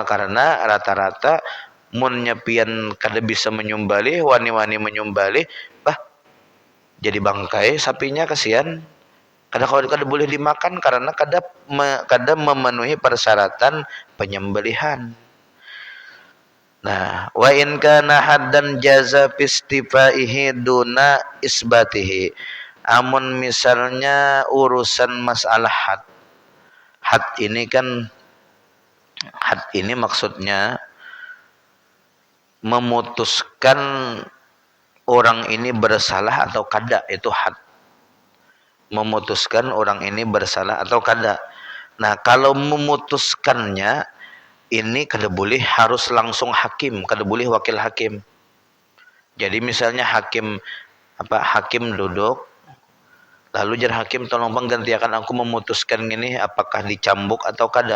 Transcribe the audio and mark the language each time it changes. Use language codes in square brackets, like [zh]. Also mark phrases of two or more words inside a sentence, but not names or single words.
[bjn] Karena rata-rata mun nyepian kada bisa menyembelih, wani-wani menyembelih, jadi bangkai sapinya, kasihan. Kada boleh dimakan karena kada memenuhi persyaratan penyembelihan. Nah, [ar] وإن كان حدا جاز في استيفائه دون إثباته. [bjn] Amun misalnya urusan masalah had. Had ini kan, had ini maksudnya memutuskan orang ini bersalah atau kada, itu had. Memutuskan orang ini bersalah atau kada. Nah, kalau memutuskannya ini kada boleh harus langsung hakim, kada boleh wakil hakim. Jadi misalnya hakim duduk, lalu jar hakim, tolong bang gantiakan aku memutuskan ini apakah dicambuk atau kada.